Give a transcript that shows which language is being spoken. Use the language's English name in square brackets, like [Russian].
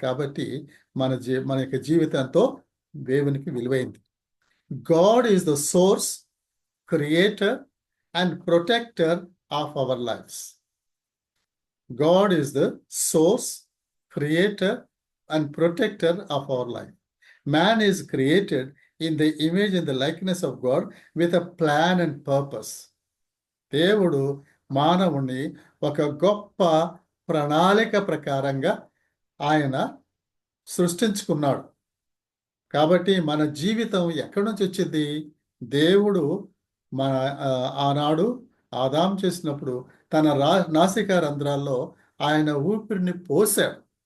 [Telugu] కాబట్టి మన యొక్క జీవితంతో దేవునికి విలువైంది. [English] God is the source, creator and protector of our lifes. God is the source, creator and protector of our life. Man is created in the image and the likeness of God with a plan and purpose. [Telugu] దేవుడు మానవుని ఒక గొప్ప ప్రణాళిక ప్రకారంగా ఆయన సృష్టించుకున్నాడు. కాబట్టి మన జీవితం ఎక్కడి నుంచి వచ్చింది? దేవుడు మన ఆనాడు ఆదాం చేసినప్పుడు తన నాసికా రంధ్రాల్లో ఆయన ఊపిరిని పోశాడు.